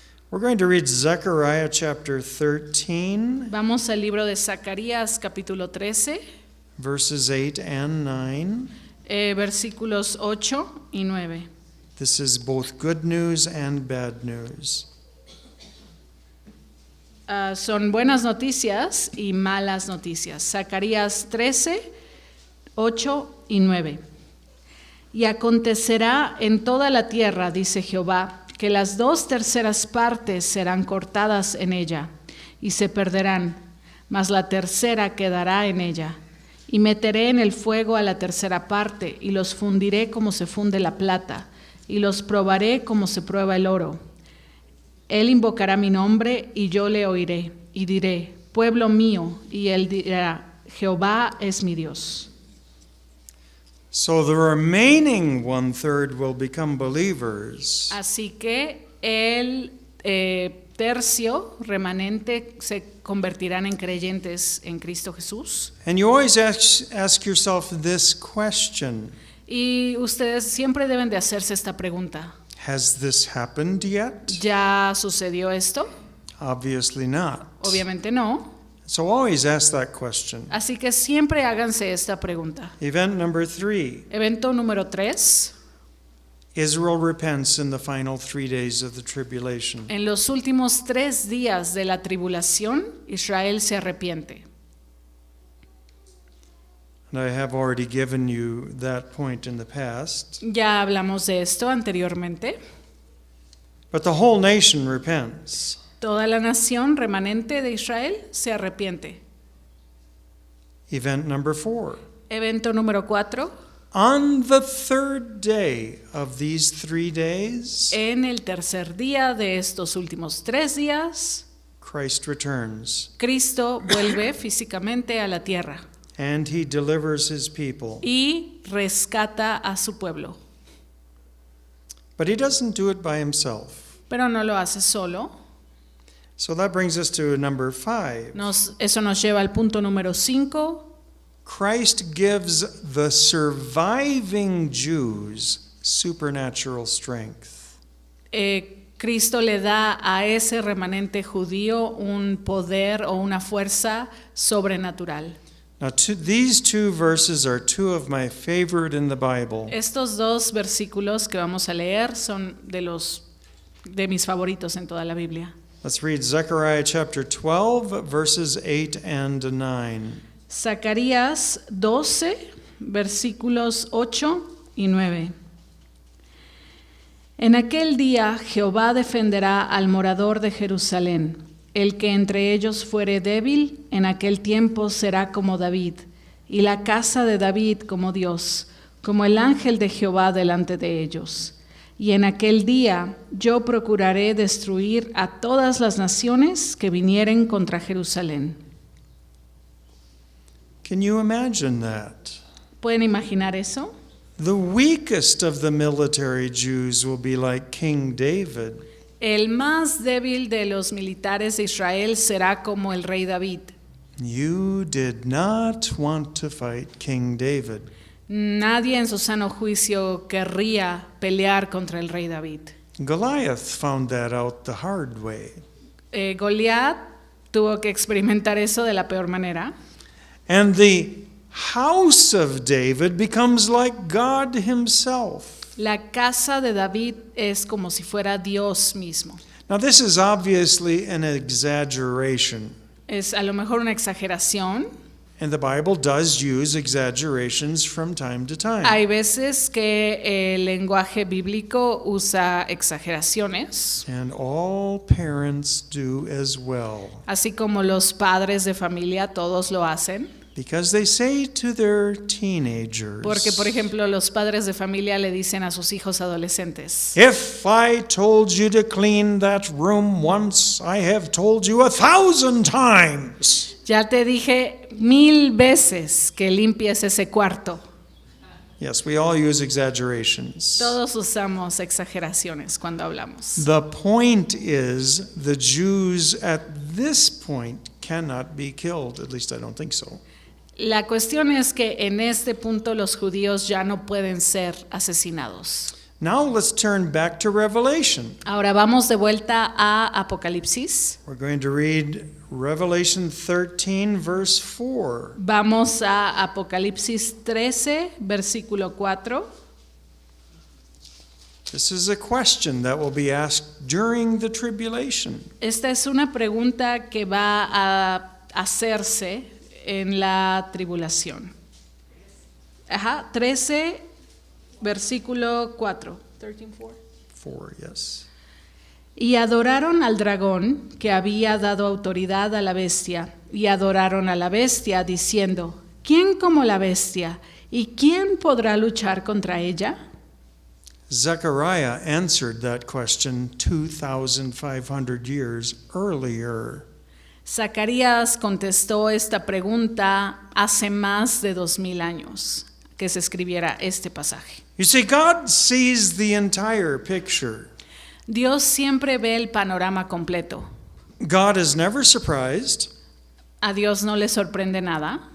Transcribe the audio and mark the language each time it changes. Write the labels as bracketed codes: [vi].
[en] We're going to read Zechariah chapter 13, [es] Vamos al libro de Zacarías capítulo 13, [en] verses 8 and 9. [es] Versículos 8 y 9. [en] This is both good news and bad news. [es] Son buenas noticias y malas noticias. Zacarías 13, 8 y 9. Y acontecerá en toda la tierra, dice Jehová, que las 2/3 partes serán cortadas en ella y se perderán, mas la tercera quedará en ella. Y meteré en el fuego a la tercera parte, y los fundiré como se funde la plata, y los probaré como se prueba el oro. Él invocará mi nombre, y yo le oiré, y diré, pueblo mío, y él dirá, Jehová es mi Dios. [en] So the remaining 1/3 will become believers. [es] Así que el tercio remanente se convertirán en creyentes en Cristo Jesús. [en] And you always ask yourself this question. [es] Y ustedes siempre deben de hacerse esta pregunta. [en] Has this happened yet? [es] ¿Ya sucedió esto? [en] Obviously not. [es] Obviamente no. [en] So always ask that question. [es] Así que siempre háganse esta pregunta. [en] Event number 3. [es] Evento número 3. [en] Israel repents in the final 3 days of the tribulation. [es] En los últimos 3 días de la tribulación, Israel se arrepiente. [en] And I have already given you that point in the past. [es] Ya hablamos de esto anteriormente. [en] But the whole nation repents. [es] Toda la nación remanente de Israel se arrepiente. [en] Event number 4. [es] Evento número 4. [en] On the third day of these 3 days, [es] En el tercer día de estos últimos 3 días, [en] Christ returns, [es] Cristo vuelve físicamente a la tierra [en] and he delivers his people. [es] y rescata a su pueblo. [en] But he doesn't do it by himself. [es] Pero no lo hace solo. [en] So that brings us to number 5. [es] Eso nos lleva al punto número 5. [en] Christ gives the surviving Jews supernatural strength. [es] Cristo le da a ese remanente judío un poder o una fuerza sobrenatural. [en] Now, these 2 verses are 2 of my favorite in the Bible. [es] Estos 2 versículos que vamos a leer son de mis favoritos en toda la Biblia. [en] Let's read Zechariah chapter 12, verses 8 and 9. [es] Zacarías 12, versículos 8 y 9. En aquel día Jehová defenderá al morador de Jerusalén. El que entre ellos fuere débil, en aquel tiempo será como David, y la casa de David como Dios, como el ángel de Jehová delante de ellos. Y en aquel día yo procuraré destruir a todas las naciones que vinieren contra Jerusalén. [en] Can you imagine that? [es] ¿Pueden imaginar eso? [en] The weakest of the military Jews will be like King David. [es] El más débil de los militares de Israel será como el rey David. [en] You did not want to fight King David. [es] Nadie en su sano juicio querría pelear contra el rey David. [en] Goliath found that out the hard way. [es] Goliat tuvo que experimentar eso de la peor manera. [en] And the house of David becomes like God himself. [es] La casa de David es como si fuera Dios mismo. [en] Now this is obviously an exaggeration. [es] Es a lo mejor una exageración. [en] And the Bible does use exaggerations from time to time. [es] Hay veces que el lenguaje bíblico usa exageraciones, [en] And all parents do as well. [es] así como los padres de familia todos lo hacen. [en] Because they say to their teenagers, [es] Porque, por ejemplo, los padres de familia le dicen a sus hijos adolescentes: [en] if I told you to clean that room once, I have told you 1,000 times. [es] ya te dije 1000 veces que limpies ese cuarto. [en] Yes, we all use exaggerations. [es] Todos usamos exageraciones cuando hablamos. [en] The point is, the Jews at this point cannot be killed. At least I don't think so. [es] La cuestión es que en este punto los judíos ya no pueden ser asesinados. [en] Now let's turn back to Revelation. [es] Ahora vamos de vuelta a Apocalipsis. [en] We're going to read Revelation 13, verse 4. [es] Vamos a Apocalipsis 13, versículo 4. [en] This is a question that will be asked during the tribulation. [es] Esta es una pregunta que va a hacerse en la tribulación. 13, versículo 4. 13, 4. [en] 4, yes. [es] Y adoraron al dragón que había dado autoridad a la bestia, y adoraron a la bestia diciendo: ¿quién como la bestia? ¿Y quién podrá luchar contra ella? [en] Zechariah answered that question 2,500 years earlier. [es] Zacarías contestó esta pregunta hace más de 2000 años que se escribiera este pasaje. [en] You see, God sees the entire picture. [es] Dios siempre ve el panorama completo. [en] God is never surprised. [es] A Dios no le sorprende nada.